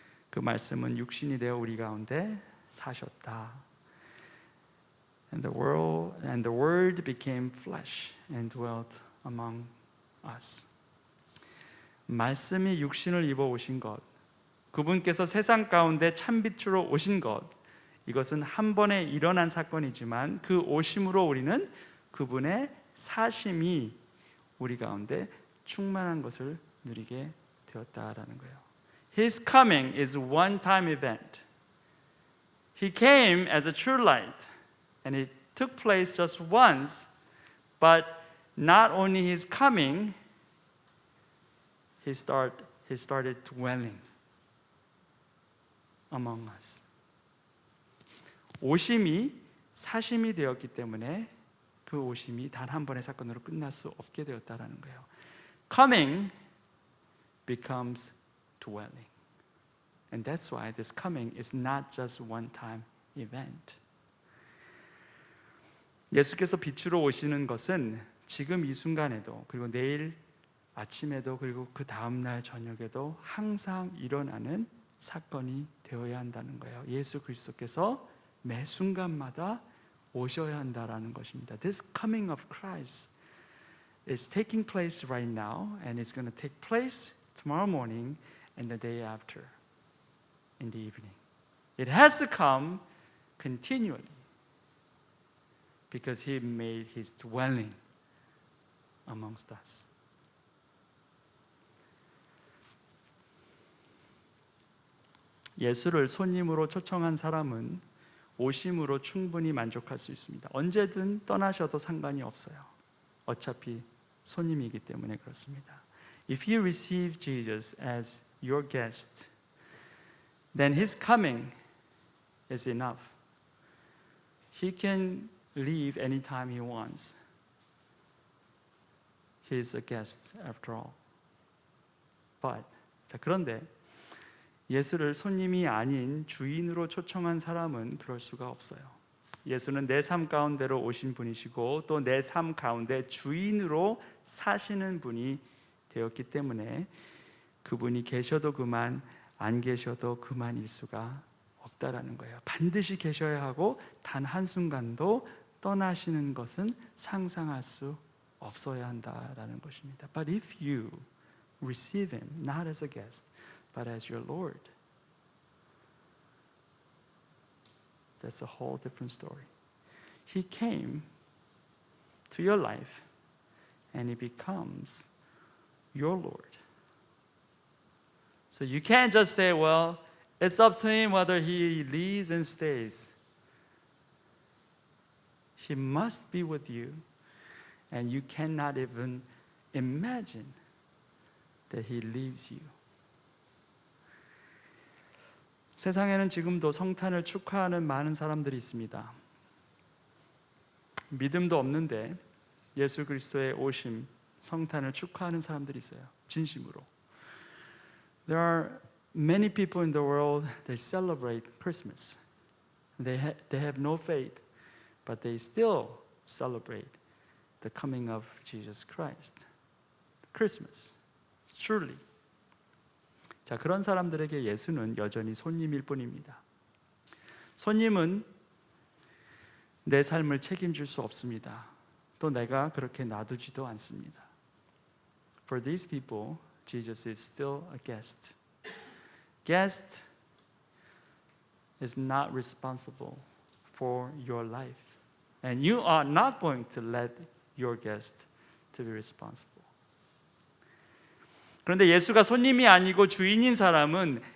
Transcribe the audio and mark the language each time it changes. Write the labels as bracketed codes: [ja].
[ko] 그 말씀은 육신이 되어 우리 가운데 사셨다. [en] And the word became flesh and dwelt among us. [ko] 말씀이 육신을 입어 오신 것, 그분께서 세상 가운데 참빛으로 오신 것, 이것은 한 번에 일어난 사건이지만 그 오심으로 우리는 그분의 사심이 우리 가운데 충만한 것을 누리게 되었다라는 거예요. [en] His coming is a one-time event. He came as a true light, and it took place just once. But not only His coming, He started dwelling among us. [ko] 오심이 사심이 되었기 때문에 그 오심이 단 한 번의 사건으로 끝날 수 없게 되었다라는 거예요. [en] Coming becomes dwelling. And that's why this coming is not just one-time event. [ko] 예수께서 빛으로 오시는 것은 지금 이 순간에도, 그리고 내일 아침에도, 그리고 그 다음 날 저녁에도 항상 일어나는 사건이 되어야 한다는 거예요. 예수 그리스도께서 매 순간마다 오셔야 한다라는 것입니다. [en] This coming of Christ is taking place right now, and it's going to take place tomorrow morning and the day after in the evening. It has to come continually because He made His dwelling amongst us. [ko] 예수를 손님으로 초청한 사람은 오심으로 충분히 만족할 수 있습니다. 언제든 떠나셔도 상관이 없어요. 어차피 손님이기 때문에 그렇습니다. [en] If you receive Jesus as your guest, then His coming is enough. He can leave anytime He wants. He is a guest after all. [ko] But, 그런데 예수를 손님이 아닌 주인으로 초청한 사람은 그럴 수가 없어요. 예수는 내 삶 가운데로 오신 분이시고 또 내 삶 가운데 주인으로 사시는 분이 되었기 때문에 그분이 계셔도 그만, 안 계셔도 그만일 수가 없다라는 거예요. 반드시 계셔야 하고 단 한순간도 떠나시는 것은 상상할 수 없어야 한다라는 것입니다. [en] But if you receive Him not as a guest, but as your Lord, that's a whole different story. He came to your life and He becomes your Lord. So you can't just say, well, it's up to Him whether He leaves and stays. He must be with you, and you cannot even imagine that He leaves you. [ko] 세상에는 지금도 성탄을 축하하는 많은 사람들이 있습니다. 믿음도 없는데 예수 그리스도의 오심, 성탄을 축하하는 사람들이 있어요. 진심으로. [en] There are many people in the world that celebrate Christmas. They have no faith, but they still celebrate the coming of Jesus Christ. Christmas, truly. [ko] 자, 그런 사람들에게 예수는 여전히 손님일 뿐입니다. 손님은 내 삶을 책임질 수 없습니다. 또 내가 그렇게 놔두지도 않습니다. [en] For these people, Jesus is still a guest. Guest is not responsible for your life. And you are not going to let your guest to be responsible. [ko] 그런데 예수가 손님이 아니고 주인인 사람은